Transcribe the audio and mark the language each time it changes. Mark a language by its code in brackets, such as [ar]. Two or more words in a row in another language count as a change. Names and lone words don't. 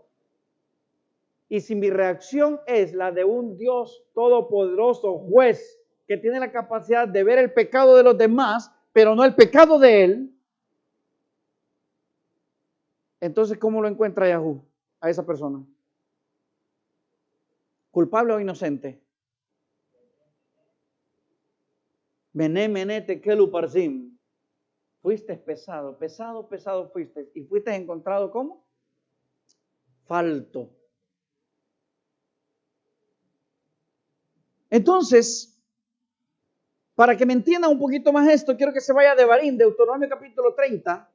[es] Y si mi reacción es la de un Dios todopoderoso, juez, que tiene la capacidad de ver el pecado de los demás, pero no el pecado de él, entonces, ¿cómo lo encuentra Yahú a esa persona? ¿Culpable o inocente? [arc] מנא, תקל ופרסין. [es] Fuiste pesado fuiste. Y fuiste encontrado ¿cómo? Falto. Entonces, para que me entiendan un poquito más esto, quiero que se vaya a Devarim, Deuteronomio capítulo 30.